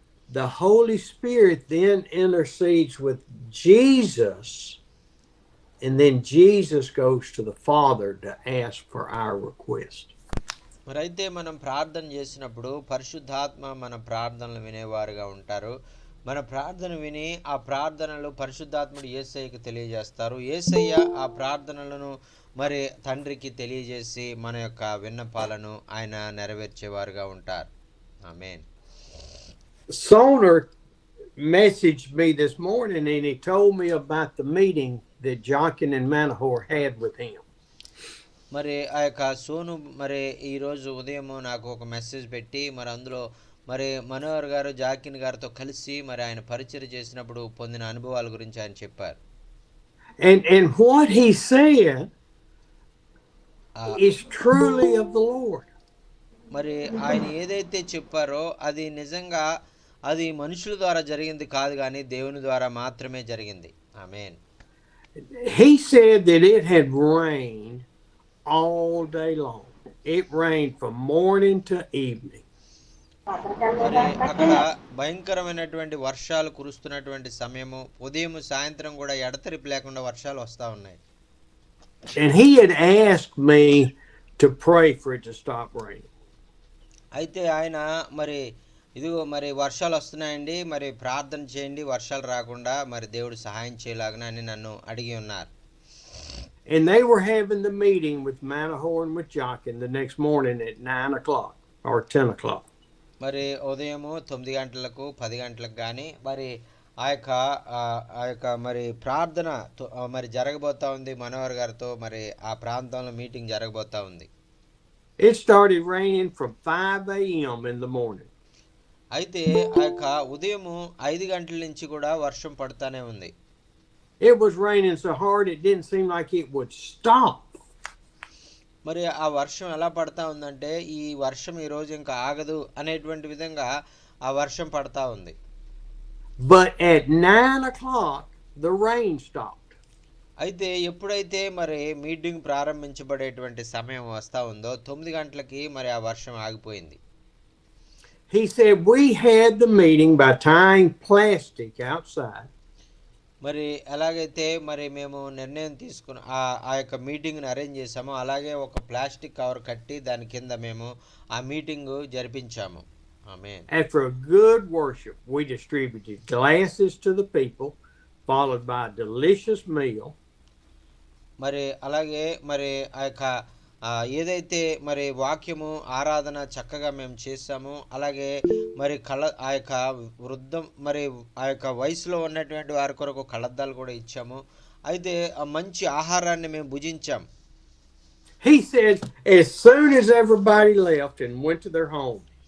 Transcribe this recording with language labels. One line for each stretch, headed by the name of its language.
English: The Holy Spirit then intercedes with Jesus, and then Jesus goes to the Father to ask for our request.
Telugu: మరి అయితే మనం ప్రార్థన చేసినప్పుడు పరిశుద్ధాత్మ మన ప్రార్థనలు వినేవారుగా ఉంటారు. మన ప్రార్థన విని ఆ ప్రార్థనలు పరిశుద్ధాత్ముడు యేసయ్యకు తెలియజేస్తారు. యేసయ్య ఆ ప్రార్థనలను మరి తండ్రికి తెలియజేసి మన యొక్క విన్నపాలను ఆయన నెరవేర్చేవారుగా ఉంటారు. ఆమేన్.
English: Soner messaged me this morning and he told me about the meeting that Jochen and Manahoor had with him.
Telugu: మరి ఆ యొక్క సోను మరి ఈరోజు ఉదయం నాకు ఒక మెసేజ్ పెట్టి మరి అందులో మరి మనోహర్ గారు జాకిన్ గారితో కలిసి మరి ఆయన పరిచయం చేసినప్పుడు పొందిన అనుభవాల గురించి ఆయన చెప్పారు.
English: And what he said is truly of the Lord.
Telugu: మరి ఆయన ఏదైతే చెప్పారో అది నిజంగా అది మనుషుల ద్వారా జరిగింది కాదు, కానీ దేవుని ద్వారా మాత్రమే జరిగింది. ఆమేన్.
English: He said that it had rained all day long. It rained from morning to evening.
Telugu: మరి అక్కడ భయంకరమైనటువంటి వర్షాలు కురుస్తున్నటువంటి సమయము, ఉదయం సాయంత్రం కూడా ఎడతెరిపి లేకుండా వర్షాలు వస్తూ ఉన్నాయి.
English: And he had asked me to pray for it to stop raining.
Telugu: అయితే ఆయన మరి ఇదిగో మరి వర్షాలు వస్తున్నాయండి, మరి ప్రార్థన చేయండి వర్షాలు రాకుండా మరి దేవుడు సహాయం చేయలాగన అని నన్ను అడిగి ఉన్నారు.
English: And they were having the meeting with Manahoor and with Jochen the next morning at 9 o'clock or 10 o'clock.
Telugu: మరి ఉదయము 9 గంటలకు 10 గంటలకు కానీ మరి ఆ యొక్క మరి ప్రార్థన మరి జరగబోతా ఉంది. మనోహర్ గారితో మరి ఆ ప్రాంతంలో మీటింగ్ జరగబోతా ఉంది.
English: It started raining from 5 a.m. in the morning.
Telugu: అయితే ఆ యొక్క ఉదయము 5 గంటల నుంచి కూడా వర్షం పడతానే ఉంది.
English: It was raining so hard it didn't seem like it would stop.
Telugu: మరి ఆ వర్షం ఎలా పడతా ఉందంటే ఈ వర్షం ఈ రోజు ఇంకా ఆగదు అనేటువంటి విధంగా ఆ వర్షం పడతా ఉంది.
English: But at 9 o'clock the rain stopped.
Telugu: అయితే ఎప్పుడైతే మరి మీటింగ్ ప్రారంభించబడేటువంటి సమయం వస్తా ఉందో 9 గంటలకి మరి ఆ వర్షం ఆగిపోయింది.
English: He said we had the meeting by tying plastic outside.
Telugu: మరి ఎలాగైతే మరి మేము నిర్ణయం తీసుకుని ఆ యొక్క మీటింగ్ని అరేంజ్ చేసామో అలాగే ఒక ప్లాస్టిక్ కవర్ కట్టి దాని కింద మేము ఆ meeting జరిపించాము. Amen.
English: After a good worship, we distributed glasses to the people, followed by a delicious meal.
Telugu: మరి అలాగే మరి ఆ యొక్క ఏదైతే మరి వాక్యము ఆరాధన చక్కగా మేము చేసాము, అలాగే మరి ఆ యొక్క వృద్ధం మరి ఆ యొక్క వయసులో ఉన్నటువంటి వారి కొరకు కళ్ళద్దాలు కూడా ఇచ్చాము. అయితే ఆ మంచి ఆహారాన్ని మేము భుజించాం.
English: He said as soon as everybody left and went to their home,